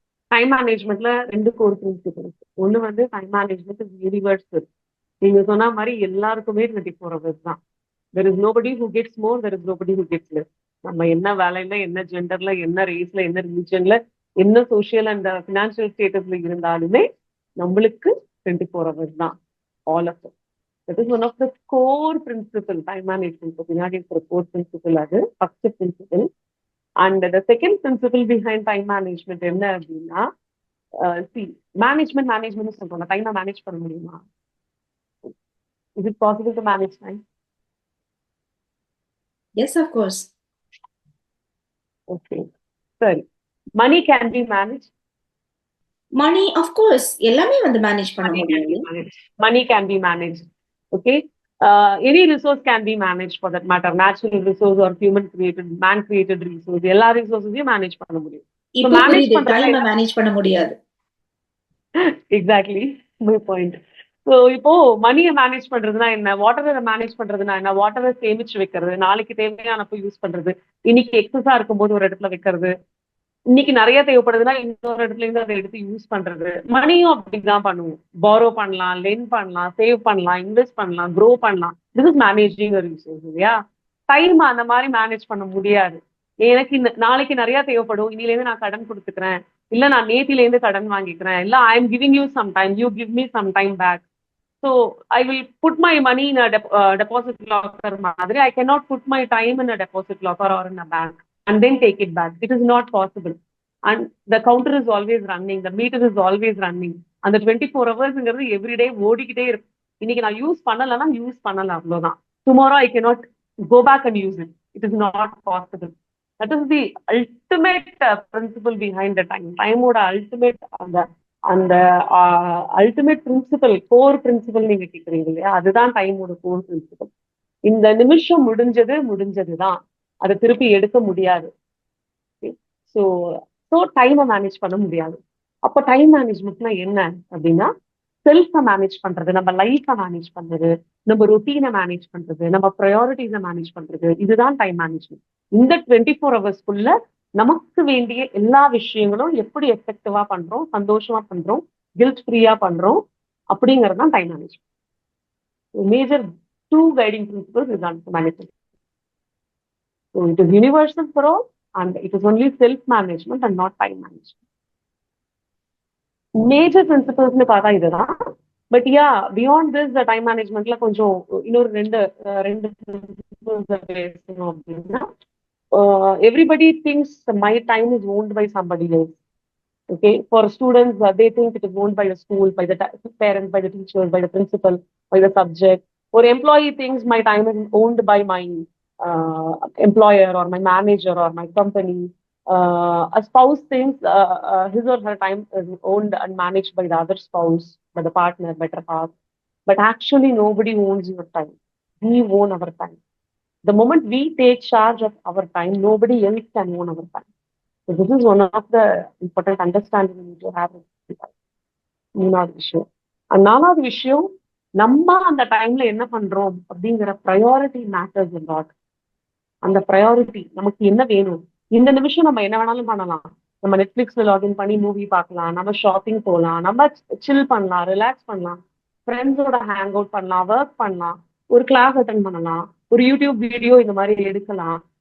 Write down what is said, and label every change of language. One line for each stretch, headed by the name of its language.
Tamil: Time மேனேஜ்மெண்ட்ல 2 core principal இருக்கு. ஒண்ணு வந்து
English: Time management is universal.
Tamil: நீங்க சொன்ன மாதிரி எல்லாருக்குமே 24 ஹவர்ஸ் தான்.
English: There is nobody who gets more, there is nobody who gets less.
Tamil: நம்ம என்ன வேலையில, என்ன ஜெண்டர்ல, என்ன ரேஸ்ல, என்ன ரிலிஜன்ல, என்ன சோசியல் அண்ட் பினான்சியல் ஸ்டேட்டஸ்ல இருந்தாலுமே நம்மளுக்கு
English: 24 hours தான், all of it. That is one of the core principle, time management.
Tamil: பின்னாடி இருக்கிற
English: core principle அது first principle. And the second principle behind time management
Tamil: என்ன அப்படின்னா,
English: see, management
Tamil: சொல்றோம், டைமை மேனேஜ் பண்ண முடியுமா?
English: Is it possible to manage time? Yes, of course. Okay, சரி. Money can be managed. Money, of course,
Tamil: எல்லாமே வந்து மேனேஜ் பண்ண
English: Money can be
Tamil: முடியும்.
English: managed. Money can be managed. Okay. Any resource can be managed for that matter. Natural resource or human created, man created resource.
Tamil: எல்லா resources manage பண்ண முடியும்.
English: So
Tamil: இப்போ
English: manage
Tamil: புரியுது, பண்றதுல டைமை மேனேஜ் பண்ண முடியாது.
English: Exactly my point.
Tamil: ஸோ இப்போ மணியை மேனேஜ் பண்றதுனா என்ன, வாட்டரை மேனேஜ் பண்றதுனா என்ன, வாட்டரை சேமிச்சு வைக்கிறது, நாளைக்கு தேவையானப்போ யூஸ் பண்றது, இன்னைக்கு எக்ஸஸா இருக்கும்போது ஒரு இடத்துல வைக்கிறது, இன்னைக்கு நிறைய தேவைப்படுதுன்னா இன்னொரு இடத்துல இருந்து அதை எடுத்து யூஸ் பண்றது. மணியும் அப்படிதான் பண்ணுவோம். பாரோ பண்ணலாம், லென் பண்ணலாம், சேவ் பண்ணலாம், இன்வெஸ்ட் பண்ணலாம், க்ரோ பண்ணலாம்.
English: this is managing resource
Tamil: இல்லையா? டைம் அந்த மாதிரி மேனேஜ் பண்ண முடியாது. எனக்கு இந்த நாளைக்கு நிறைய தேவைப்படும், இன்னிலேருந்து நான் கடன் கொடுத்துக்கிறேன், இல்ல நான் நேத்திலேருந்து கடன் வாங்கிக்கிறேன், இல்ல
English: I am giving you some time, you give me some time back. So I will put my money in deposit locker மாதிரி. I cannot put my time in deposit locker or in a bank and then take it back. It is not possible. And the counter is always running, the meter is always running. And the 24 hours every day
Tamil: ஓடிக்கிட்டே இருக்கு. இன்னைக்கு நான் use பண்ணலன்னா use பண்ணல, அவ்வளவுதான்.
English: Tomorrow I cannot go back and use it. It is not possible. That is the ultimate principle behind the time.
Tamil: Time ஓட ultimate அந்த ultimate principle, core principle நீங்க கேக்குறீங்க இல்லையா, அதுதான் டைமோட core principle. இந்த நிமிஷம் முடிஞ்சதுதான், அதை திருப்பி எடுக்க முடியாது. ஸோ டைமை மேனேஜ் பண்ண முடியாது. அப்போ டைம் மேனேஜ்மெண்ட்னா என்ன அப்படின்னா, செல்ஃபை மேனேஜ் பண்றது, நம்ம லைஃபை மேனேஜ் பண்றது, நம்ம ரொட்டீனை மேனேஜ் பண்றது, நம்ம ப்ரையாரிட்டிஸை மேனேஜ் பண்றது, இதுதான் டைம் மேனேஜ்மெண்ட். இந்த 24 ஹவர்ஸ்க்குள்ள நமக்கு வேண்டிய எல்லா விஷயங்களும் எப்படி எஃபெக்டிவா பண்றோம், சந்தோஷமா பண்றோம், கில்ட் ஃப்ரீயா பண்றோம், அப்படிங்கிறது தான் time management. Major 2 guiding principles இதுதான் management.
English: So it is universal for all, and it is only self-management and not time management. Major principles
Tamil: பார்த்தா இதுதான்.
English: but yeah, beyond this time மேனேஜ்மெண்ட்ல
Tamil: கொஞ்சம் இன்னொரு ரெண்டு
English: principles
Tamil: பேசணும் அப்படின்னா,
English: everybody thinks my time is owned by somebody else. Okay, for students, they think it is owned by the school, by the parents, by the teachers, by the principal, by the subject. Or employee thinks my time is owned by my employer or my manager or my company. A spouse thinks his or her time is owned and managed by the other spouse, by the partner, better half. But actually, nobody owns your time. We own our time. The moment we take charge of our time, nobody else can own our time. So this is one of the important understanding we need to have.
Tamil: மூணாவது விஷயம். நாலாவது விஷயம், நம்ம அந்த டைம்ல என்ன பண்றோம் அப்படிங்கிற ப்ரையாரிட்டி மேட்டர்ஸ் லாட். அந்த ப்ரையாரிட்டி நமக்கு என்ன வேணும், இந்த நிமிஷம் நம்ம என்ன வேணாலும் பண்ணலாம். நம்ம நெட்ஃபிளிக்ஸ்ல லாகின் பண்ணி மூவி பார்க்கலாம், நம்ம ஷாப்பிங் போகலாம், நம்ம சில் பண்ணலாம், ரிலாக்ஸ் பண்ணலாம், ஃப்ரெண்ட்ஸோட ஹேங் அவுட் பண்ணலாம், ஒர்க் பண்ணலாம், ஒரு கிளாஸ் அட்டன் பண்ணலாம், ஒரு யூடியூப் வீடியோ இந்த மாதிரி எடுக்கலாம்.